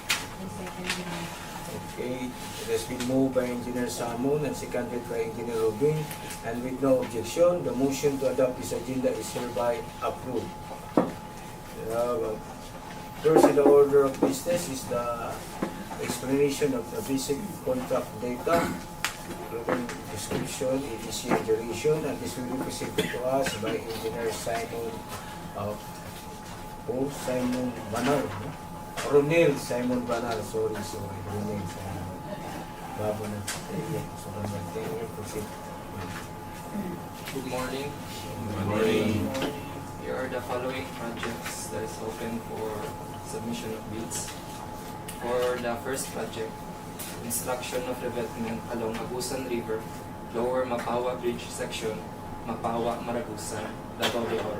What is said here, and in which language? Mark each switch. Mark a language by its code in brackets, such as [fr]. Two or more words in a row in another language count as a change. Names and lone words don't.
[en] Okay, it has been moved by Engineer Salmon and seconded by Engineer Robin, and with no objection, the motion to adopt this agenda is hereby approved. First in the order of business is the explanation of the basic contract data, including description, EDC, and duration, and this will be presented to us by Engineer Simon Simon Banal. Ronel Simon Banal, sorry. Ronel Simon. [pam] Babo na. [en] Proceed. Good morning. Good morning. Here are the following projects that is open for submission of bids. For the first project, construction of revetment along Agusan River, Lower Mapawa Bridge section, Mapawa, Maragusan, Davao de Oro.